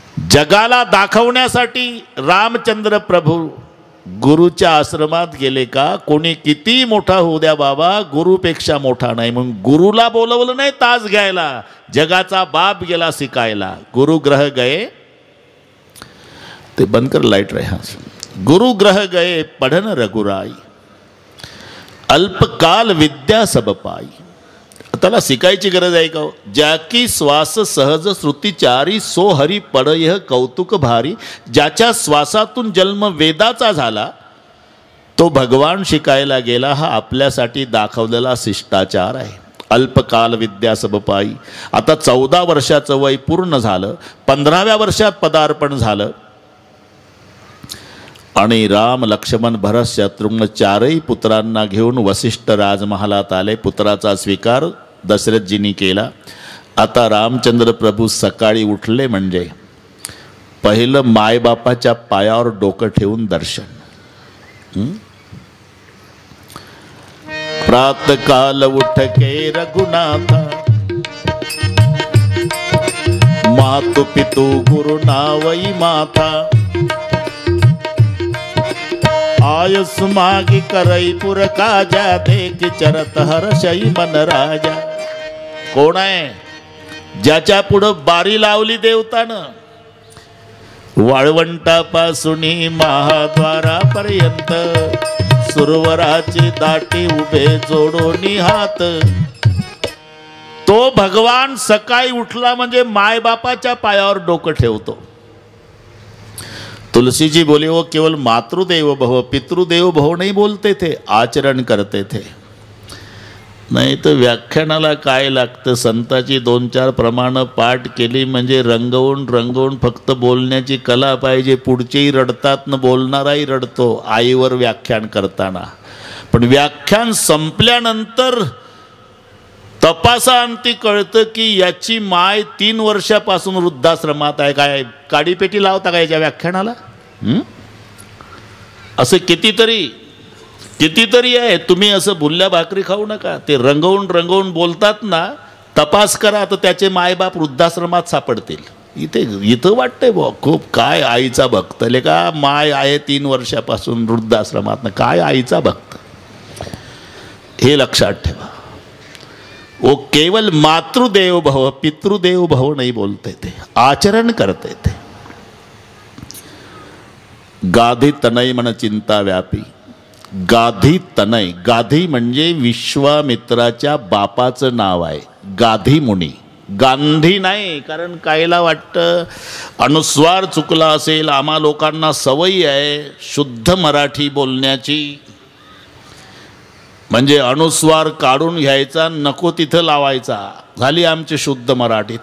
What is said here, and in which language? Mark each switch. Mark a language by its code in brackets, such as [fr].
[mr] जगाला दाखवण्यासाठी रामचंद्र प्रभू गुरुच्या आश्रमात गेले का? कोणी किती मोठा होऊ द्या बाबा, गुरुपेक्षा मोठा नाही. म्हणून गुरुला बोलवलं नाही तास घ्यायला, जगाचा बाप गेला शिकायला. [hi] गुरुग्रह गए, [mr] ते बंद कर लाइट रहे. [hi] गुरुग्रह गए पढ़न रघुराई, अल्पकाल विद्या सब पाई. [mr] त्याला शिकायची गरज आहे का? [hi] ज्याकी श्वास सहज श्रुतिचारी, सो हरी पड यह कौतुक भारी. [mr] ज्याच्या श्वासातून जन्म वेदाचा झाला तो भगवान शिकायला गेला. हा आपल्यासाठी दाखवलेला शिष्टाचार आहे. [hi] अल्पकाल विद्या सब पाई. [mr] आता 14 वर्षाचं वय पूर्ण झालं, 15व्या वर्षात पदार्पण झालं आणि राम, लक्ष्मण, भरत, शत्रुघ्न 4ही पुत्रांना घेऊन वसिष्ठ राजमहालात आले. पुत्राचा स्वीकार दशरथजींनी केला. आता रामचंद्र प्रभू सकाळी उठले म्हणजे पहिलं मायबापाच्या पायावर डोकं ठेवून दर्शन. [hi] प्रातकाल उठ के रघुनाथा, मातु पितु गुरु नावई माथा. आयुष मागी करई पुर काजा, देख चरत हर्षई मन राजा. [mr] कोण आहे? ज्याच्या पुढं बारी लावली देवतानं. वाळवंटापासून महाद्वारापर्यंत सुरवराची दाटी उभे जोडोनी हात. तो भगवान सकाळी उठला म्हणजे मायबापाच्या पायावर डोकं ठेवतो. [hi] तुलसी जी बोले वो केवल मातृदेव भव पितृदेव भव नहीं बोलते थे, आचरण करते थे. [mr] नाही तर व्याख्यानाला काय लागतं? संताची 2-4 प्रमाणं पाठ केली म्हणजे रंगवून रंगवून फक्त बोलण्याची कला पाहिजे. पुढचेही रडतात न बोलणाराही रडतो आईवर व्याख्यान करताना. पण व्याख्यान संपल्यानंतर तपासाअंती कळतं की याची माय 3 वर्षापासून वृद्धाश्रमात आहे. काय काडीपेटी लावता का याच्या व्याख्यानाला? असं कितीतरी आहे. तुम्ही असं भुल्ल्या भाकरी खाऊ नका. ते रंगवून रंगवून बोलतात ना, तपास करा तर त्याचे मायबाप वृद्धाश्रमात सापडतील. इथं वाटतंय बुवा खूप काय आईचा भक्त. का माय आहे 3 वर्षापासून वृद्धाश्रमात, काय आईचा भक्त. हे लक्षात ठेवा. [hi] वो केवल मातृदेव भव पितृदेव भव नहीं बोलते थे, आचरण करते थे. गाधी तनय मन चिंता व्यापी. [mr] गाधी तनय, गाधी म्हणजे विश्वामित्राच्या बापाचं नाव आहे. गाधी मुनी, गांधी नाही. कारण कायला वाटतं अनुस्वार चुकला असेल. आम्हा लोकांना सवयी आहे शुद्ध मराठी बोलण्याची, म्हणजे अनुस्वार काढून घ्यायचा, नको तिथं लावायचा, झाली आमची शुद्ध मराठी.